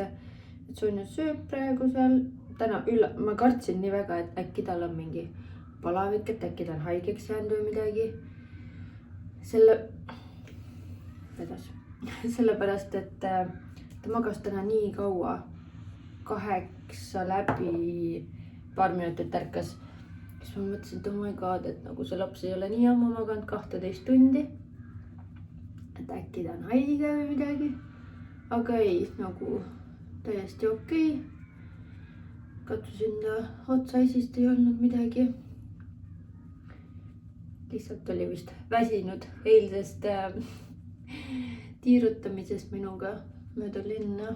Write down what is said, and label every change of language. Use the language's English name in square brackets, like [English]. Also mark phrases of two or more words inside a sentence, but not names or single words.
[Estonian] Et Sonja sööb praegu seal. Täna ma kartsin nii väga, et äkki tal on mingi palavik, et äkki ta on haigeks jäänud või midagi. Sellepärast, et ta magas täna nii kaua, 8 läbi, paar minutit ärkas. Siis ma mõtlesin, et [English] oh my god, [Estonian] et nagu see laps ei ole nii ammu maganud 12 tundi. Et äkki ta on haige või midagi. Aga ei, nagu täiesti okei. Katsusin ta otsaisist, ei olnud midagi. Lihtsalt oli vist väsinud eilsest tiirutamisest minuga mööda linna.